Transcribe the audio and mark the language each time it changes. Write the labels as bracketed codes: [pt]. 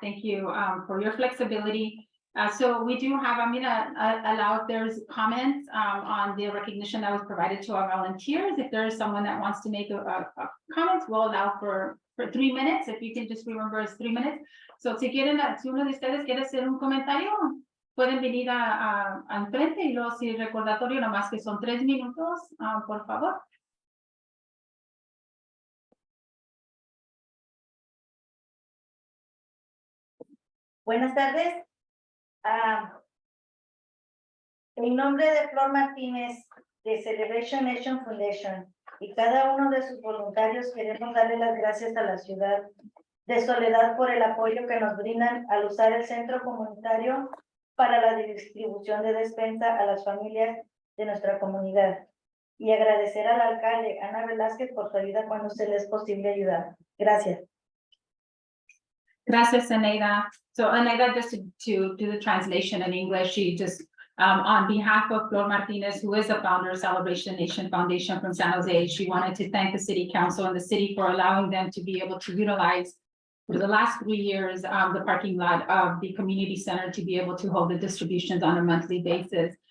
[en] Thank you for your flexibility. So we do have, I'm gonna allow if there's comments on the recognition that was provided to our volunteers. If there's someone that wants to make a comments, we'll allow for 3 minutes. If you can just remember, it's 3 minutes. [es] So si quieren, si uno de ustedes quiere hacer un comentario, pueden venir al frente y luego si recordatorio, nomás que son 3 minutos, por favor. Buenas tardes. En nombre de Flor Martínez de Celebration Nation Foundation y cada uno de sus voluntarios queremos darle las gracias a la ciudad de Soledad por el apoyo que nos brindan al usar el centro comunitario para la distribución de despensa a las familias de nuestra comunidad. Y agradecer al alcalde Ana Velázquez por su ayuda cuando se le es posible ayudar. Gracias. Gracias, Aneida. [en] So Aneida, just to do the translation in English, she just, on behalf of Flor Martinez, who is the founder of Celebration Nation Foundation from San Jose, she wanted to thank the city council and the city for allowing them to be able to utilize for the last 3 years, the parking lot of the community center to be able to hold the distributions on a monthly basis.